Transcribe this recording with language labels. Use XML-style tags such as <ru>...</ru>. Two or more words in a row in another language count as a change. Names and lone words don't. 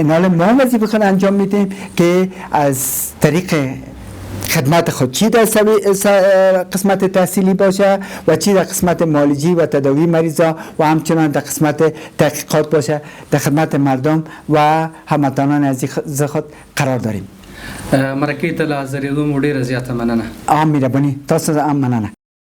<fa>این حال ما وظیفه خود انجام میدیم که از طریق خدمت خود چی در قسمت تحصیلی باشه و چی در قسمت معالجی و تداوی مریضا و همچنان در قسمت تحقیقات باشه در خدمت مردم و هموطنان عزیز خود قرار داریم.</fa> <ps>مرکه ته له حاضرېدو مو ډېره زیاته مننه. مهرباني تاسو هم مننه.</ps>